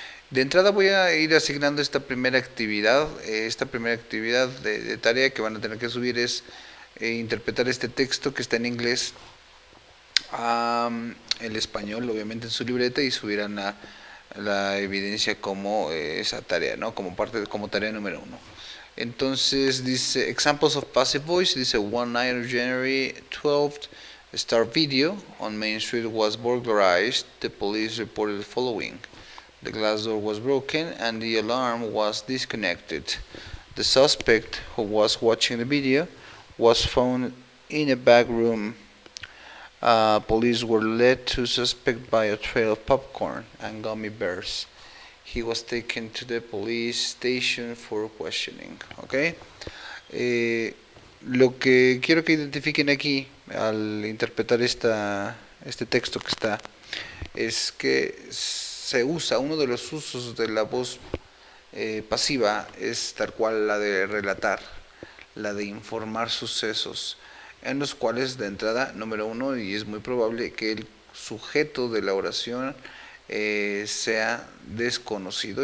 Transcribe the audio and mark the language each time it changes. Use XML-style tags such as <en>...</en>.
<es>De entrada voy a ir asignando esta primera actividad. Esta primera actividad de tarea que van a tener que subir es interpretar este texto que está en inglés a el español, obviamente en su libreta, y subirán la evidencia como esa tarea, ¿no? Como tarea número 1. Entonces dice</es> <en>examples of passive voice. Dice one night of January 12th, a star video on Main Street was burglarized. The police reported the following: the glass door was broken and the alarm was disconnected. The suspect, who was watching the video, was found in a back room. Police were led to suspect by a trail of popcorn and gummy bears. He was taken to the police station for questioning. ¿Okay?</en> <es>Lo que quiero que identifiquen aquí al interpretar este texto que está es que se usa, uno de los usos de la voz pasiva es tal cual la de relatar, la de informar sucesos, en los cuales de entrada, número 1, y es muy probable que el sujeto de la oración sea desconocido.</es>